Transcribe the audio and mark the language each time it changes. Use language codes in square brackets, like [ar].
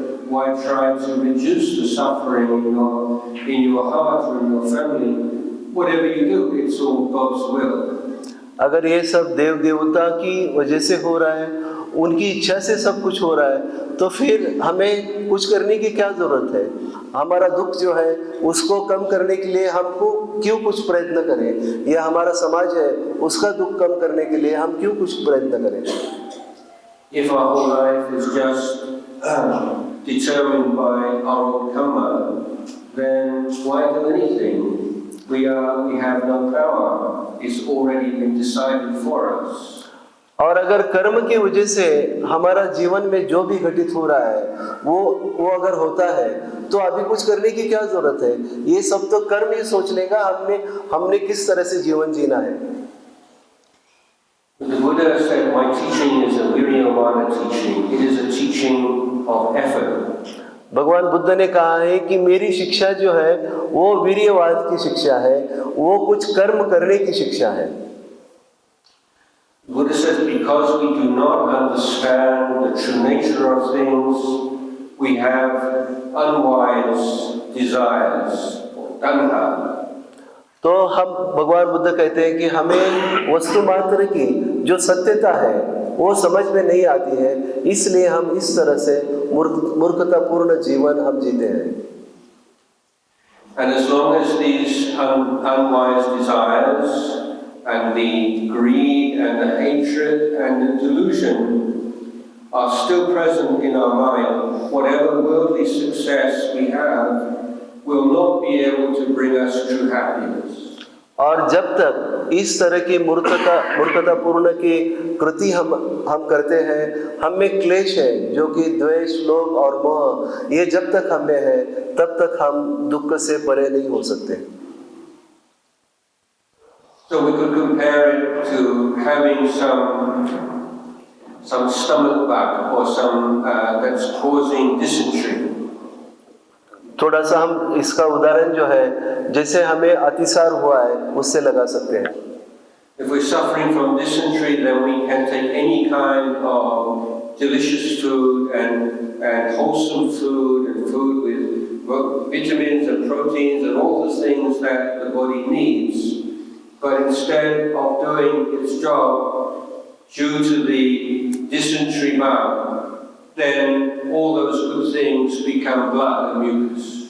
[en] Why try to reduce the suffering in your heart or in your family? Whatever you do, it's all God's will. [hi] अगर ये सब देव देवता की वजह से हो रहा है, उनकी इच्छा से सब कुछ हो रहा है, तो फिर हमें कुछ करने की क्या जरूरत है? हमारा दुख जो है उसको कम करने के लिए हमको क्यों कुछ प्रयत्न करें, या हमारा समाज है उसका दुख कम करने के लिए हम क्यों कुछ प्रयत्न करें? [en] If our whole life is just determined by our own karma, then why do anything? We have no power. It's already been decided for us. [hi] और अगर कर्म की वजह से हमारा जीवन में जो भी घटित हो रहा है वो अगर होता है, तो अभी कुछ करने की क्या जरूरत है? ये सब तो कर्म ही सोच लेगा हमने किस तरह से जीवन जीना है। [en] The Buddha said, my teaching is a Viryavana teaching. It is a teaching of effort. [hi] भगवान बुद्ध ने कहा है कि मेरी शिक्षा जो है वो वीर्यवाद की शिक्षा है, वो कुछ कर्म करने की शिक्षा है। [en] Buddha says, because we do not understand the true nature of things, we have unwise desires, tanha. [hi] तो हम भगवान बुद्ध कहते हैं कि हमें वस्तु मात्र की जो सत्यता है वो समझ में नहीं आती है, इसलिए हम इस तरह से मूर्खतापूर्ण जीवन हम जीते हैं। [en] And as long as these unwise desires and the greed and the hatred and the delusion are still present in our mind, whatever worldly success we have will not be able to bring us true happiness. [hi] और जब तक इस तरह की मूर्खतापूर्ण की कृति हम करते हैं, हम में क्लेश है जो कि द्वेष, लोभ और मोह, ये जब तक हम में है तब तक हम दुख से परे नहीं हो सकते। [en] So we could compare it to having some stomach bug or some that's causing dysentery. [hi] थोड़ा सा हम इसका उदाहरण जो है जैसे हमें अतिसार हुआ है उससे लगा सकते हैं। [en] If we're suffering from dysentery, then we can take any kind of delicious food and wholesome food and food with vitamins and proteins and all the things that the body needs. But instead of doing its job due to the dysentery bug, then all those good things become blood and mucus.